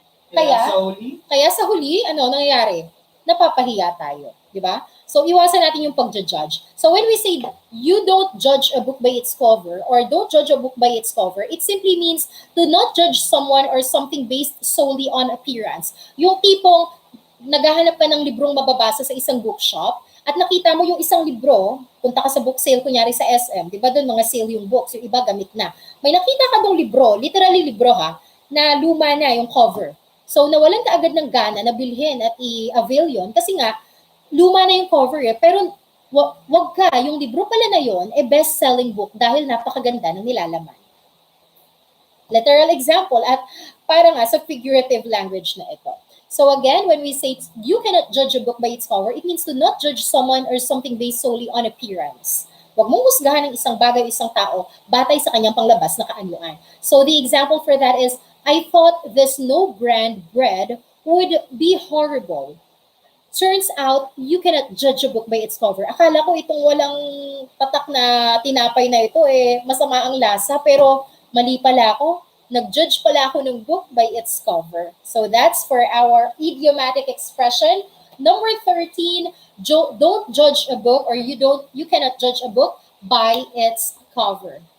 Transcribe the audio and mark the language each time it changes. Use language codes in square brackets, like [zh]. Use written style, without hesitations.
[tl] Kaya sa huli, ano nangyayari? Napapahiya tayo. Di ba? So, iwasan natin yung pagja-judge. [en] So, when we say, you don't judge a book by its cover or don't judge a book by its cover, it simply means to not judge someone or something based solely on appearance. [tl] Yung tipong, naghahanap ka ng librong mababasa sa isang bookshop at nakita mo yung isang libro, punta ka sa book sale, kunyari sa SM, di ba doon mga sale yung books, yung iba gamit na. May nakita ka dong libro, literally libro ha, na luma na yung cover. So nawalan ka agad ng gana na bilhin at i-avail yun kasi nga, luma na yung cover eh, pero wag ka, yung libro pala na yun, best-selling book dahil napakaganda ng nilalaman. Literal example at parang nga sa figurative language na ito. [en] So again, when we say you cannot judge a book by its cover, it means to not judge someone or something based solely on appearance. [tl] Huwag mong husgahan ng isang bagay o isang tao batay sa kanyang panglabas na kaanyuan. [en] So the example for that is, I thought this no-brand bread would be horrible. Turns out, you cannot judge a book by its cover. [tl] Akala ko itong walang tatak na tinapay na ito masama ang lasa, pero mali pala ako. Nag-judge pala ako ng [en] book by its cover. So that's for our idiomatic expression. Number 13, don't judge a book or you cannot judge a book by its cover.